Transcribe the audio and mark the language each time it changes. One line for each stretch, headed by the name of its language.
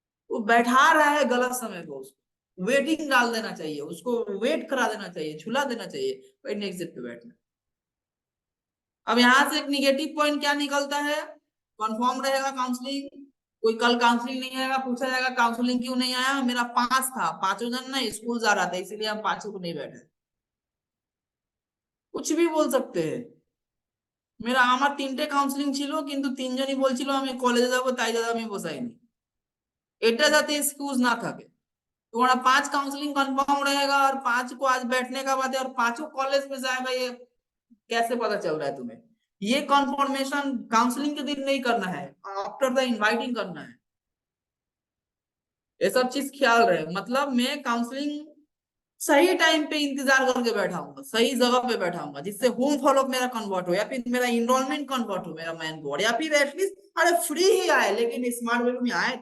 Hindi: वो बैठा रहा है गलत समय को, उसको वेटिंग डाल देना चाहिए, उसको वेट करा देना चाहिए, झुला देना चाहिए, भाई नेक्स्ट सीट पे बैठना। अब यहाँ से एक निगेटिव पॉइंट क्या निकलता है? कंफर्म रहेगा काउंसलिंग, कोई कल काउंसलिंग नहीं आएगा, पूछा जाएगा काउंसलिंग क्यों नहीं आया, मेरा 5 था, 5 जन ना स्कूल जा रहा था इसीलिए हम 5 को नहीं बैठे। कुछ भी बोल सकते हैं। मेरा
Bangla: আমার 3টে কাউন্সিলিং ছিল কিন্তু 3জনই বলছিল আমি কলেজে যাব, তাই দাদা আমি বসাইনি। এটা যাতে এক্সকিউজ না থাকে।
Hindi: तुम्हारा 5 काउंसलिंग कंफर्म रहेगा और 5 को आज बैठने का बात है और 5 कॉलेज में जाएगा, ये कैसे पता चल रहा है तुम्हें? ये कंफर्मेशन काउंसलिंग के दिन नहीं करना है, आफ्टर द इनवाइटिंग करना है। ये सब चीज ख्याल रहे। मतलब मैं काउंसलिंग सही टाइम पे इंतजार करके बैठाऊंगा, सही जगह पे बैठाऊंगा, जिससे होम फॉलोअप मेरा कन्वर्ट हो, या फिर मेरा इनरोलमेंट कन्वर्ट हो, मेरा मैन बोर्ड, या फिर एटलीस्ट अरे फ्री ही आए लेकिन स्मार्ट वेब में आए।